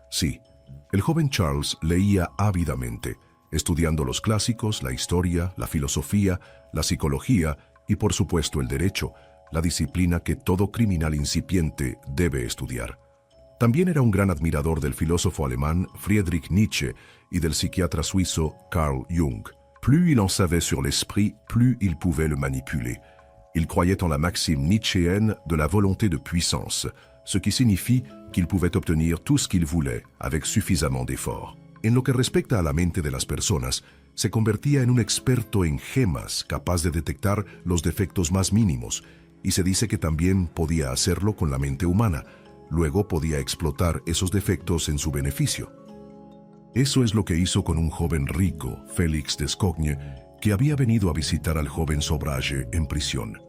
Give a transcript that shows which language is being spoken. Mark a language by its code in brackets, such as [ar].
[es] Sí, el joven Charles leía ávidamente, estudiando los clásicos, la historia, la filosofía, la psicología y por supuesto el derecho, la disciplina que todo criminal incipiente debe estudiar. También era un gran admirador del filósofo alemán Friedrich Nietzsche y del psiquiatra suizo Carl Jung. [fr] Plus il en savait sur l'esprit, plus il pouvait le manipuler. Il croyait en la maxime nietzschéenne de la volonté de puissance, ce qui signifie qu'il pouvait obtenir tout ce qu'il voulait avec suffisamment d'effort. [es] En lo que respecta a la mente de las personas, se convertía en un experto en gemas, capaz de detectar los defectos más mínimos, y se dice que también podía hacerlo con la mente humana. Luego podía explotar esos defectos en su beneficio. Eso es lo que hizo con un joven rico, Félix Descogne, que había venido a visitar al joven Sobhraj en prisión.